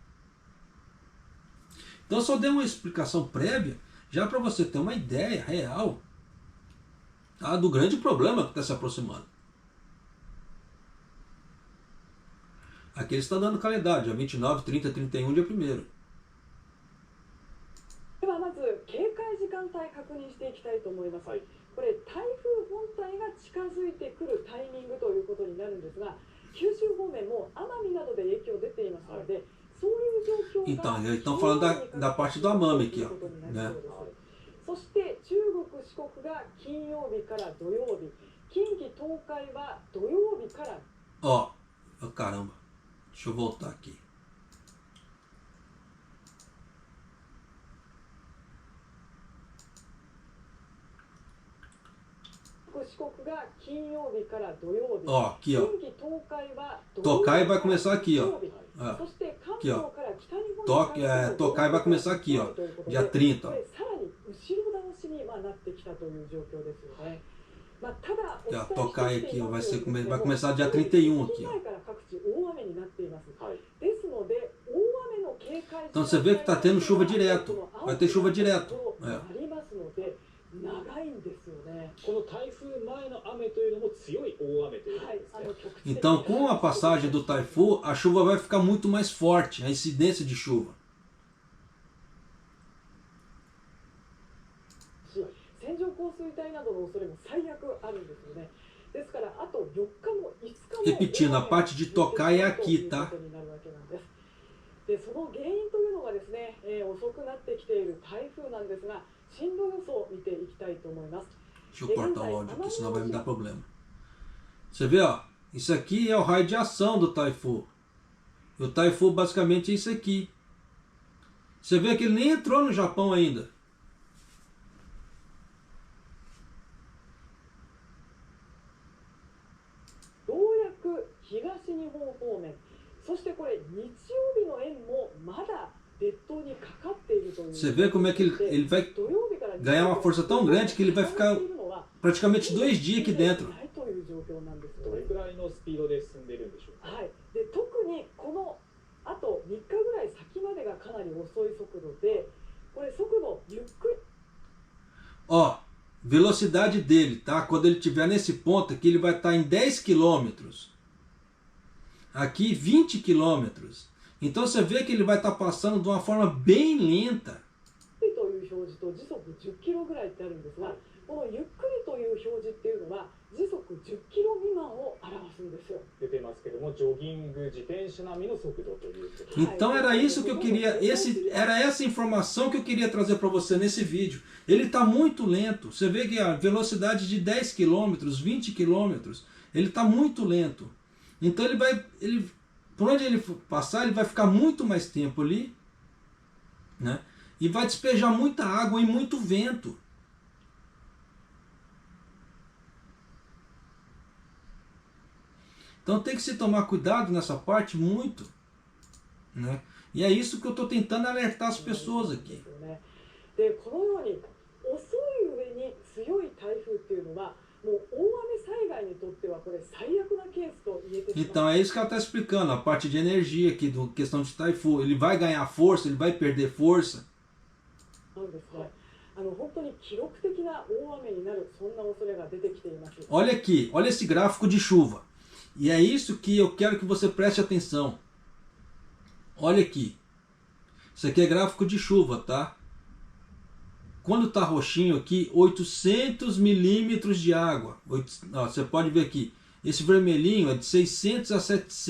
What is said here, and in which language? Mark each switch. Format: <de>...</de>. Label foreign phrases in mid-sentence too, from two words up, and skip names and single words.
<pt>Então eu só dei uma explicação prévia, já para você ter uma ideia real, tá, do grande problema que está se aproximando. Aqui eles estão dando calendário, dia 29, 30, 31, dia 1º.</pt> <ja>ではまず警戒時間帯確認していきたいと思います。これ台風本体が近づいてくるタイミングということになるんですが、九州方面も奄美などで影響出ていますので、そういう状況が</ja> <pt>Então, eles estão falando da parte do Amami aqui, ó, né?</pt> <ja>そして中国四国が金曜日から土曜日、近畿東海は土曜日から。</ja> <pt>Ó, caramba, deixa eu voltar aqui.</pt> <ja>四国が金曜日から土曜日。</ja> <pt>Ó, aqui, ó.</pt> <ja>近畿東海は土曜日。</ja> <pt>Tokai vai começar aqui, ó.</pt> <ja>そして関</ja> <pt>Aqui,</pt> <ja>東</ja> <pt>ó.</pt> <ja>から北日本に関しても</ja> <pt>Tokai vai começar aqui, ó. Dia 30,</pt> <ja>こ</ja> <pt>ó.</pt> <ja>れさらに後ろ倒しになってきたという状況ですよね。まあただ</ja> <pt>Já Tokai aqui, ó. Vai começar dia 31 aqui, ó.</pt> <ja>から各地大雨になっています。ですので大雨の警戒</ja> <pt>Então você vê que está tendo chuva direto. Vai ter chuva direto.</pt> <ja>ありますので長いんですよね。この台風前の雨というのも強い大雨ということですね。</ja> <pt>Então, com a passagem do Taifu, a chuva vai ficar muito mais forte, a incidência de chuva.</pt> <ja>線状降水帯などの恐れも最悪あるんですよね。ですからあと4日も5日も</ja> <pt>Repetindo, a parte de Tokai é aqui, tá?</pt> <ja>でその原因というのがですね、遅くなってきている台風なんですが、進路予想を見ていきたいと思います。</ja> <pt>Deixa eu cortar o áudio aqui, senão vai me dar problema. Você vê, ó. Isso aqui é o raio de ação do Taifu. E o Taifu basicamente é isso aqui. Você vê que ele nem entrou no Japão ainda. Você vê como é que ele vai ganhar uma força tão grande que ele vai ficar praticamente 2 dias aqui dentro.</pt> <ja>どれくらいのスピードで進んでいるんでしょうか。はい、で特にこのあと3日ぐらい先までがかなり遅い速度で、これ速度ゆっくり。</ja> <pt>Ó, velocidade dele, tá? Quando ele estiver nesse ponto aqui, ele vai estar em 10 quilômetros. Aqui 20 quilômetros. Então você vê que ele vai estar passando de uma forma bem lenta.</pt> <ja>という表示と時速10キロぐらいってあるんですが、このゆっくりという表示っていうのは時速10キロ未満を表すんですよ。出てますけども、ジョギング、自転車並みの速度ということです。</ja> <pt>Então era isso que eu queria, era essa informação que eu queria trazer para você nesse vídeo. Ele está muito lento. Você vê que a velocidade de 10 km, 20 km, ele está muito lento. Então por onde ele passar, ele vai ficar muito mais tempo ali, né? E vai despejar muita água e muito vento. Então tem que se tomar cuidado nessa parte muito, né? E é isso que eu estou tentando alertar as pessoas aqui.</pt> <ja>でこのように遅い上に強い台風っていうのがもう大雨災害にとってはこれ最悪なケースと言えてしまう。</ja> <pt>Então é isso que ela está explicando, a parte de energia aqui, do questão de Taifu. Ele vai ganhar força, ele vai perder força.</pt> <ja>なんですね。本当に記録的な大雨になるそんな恐れが出てきています。</ja> <pt>Olha aqui, olha esse gráfico de chuva. E é isso que eu quero que você preste atenção. Olha aqui. Isso aqui é gráfico de chuva, tá? Quando está roxinho aqui, 800 milímetros de água. Você pode ver aqui. Esse vermelhinho é de 600 a 700.</pt>